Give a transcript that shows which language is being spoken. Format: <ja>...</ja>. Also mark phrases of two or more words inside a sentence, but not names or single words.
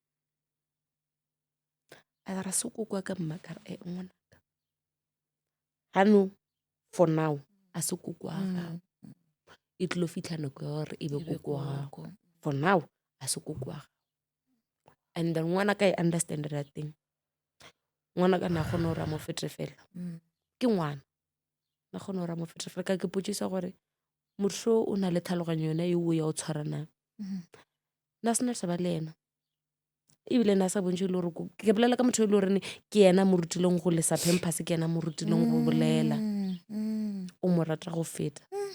<tn>a ra se kuku wa ka mma ka re ngwana ka hano</tn> <en>for now</en> <tn>a se kuku wa gago e tlo fitlha nako ya gore e be kuku wa gago</tn> <en>for now</en> <tn>a se kuku wa gago and then ngwana ka e</tn> <en>understand that thing</en> <tn>ngwana ka na kgona gore a mo fete fela ke ngwana na kgona gore a mo fete fela ka ke potsisa gore motho o na le tlhaloganyo yona e o ya o tshwarana na sena se ba le ena ebile na sa bontse le gore ke bolela ka motho e le gore ke ena mo rutileng go lesa pampers ke ena mo rutileng go bolela o mo rata go feta</tn>